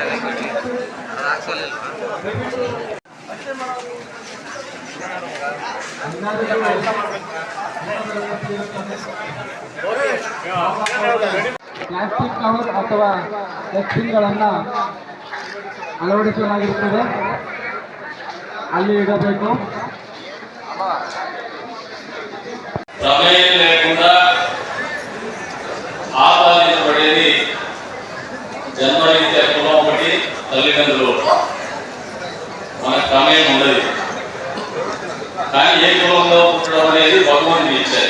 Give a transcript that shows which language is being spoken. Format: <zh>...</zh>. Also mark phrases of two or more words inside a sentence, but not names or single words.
<kn>ಸರ್</kn> <en>plastic cover</en> <kn>ಅಥವಾ ಡಸ್ಟ್ಬಿನ್ಗಳನ್ನು ಅಳವಡಿಸಲಾಗಿರುತ್ತದೆ, ಅಲ್ಲಿ ಇಡಬೇಕು.</kn> <te>ప్రమేయం లేకుండా ఆపాదించబడేది జన్మరీత్యా కులం ఒకటి, తల్లిదండ్రులు మనకు ప్రమేయం ఉండదు. కానీ ఏ కులంలో పుట్టడం అనేది భగవంతుడు ఇచ్చారు.</te>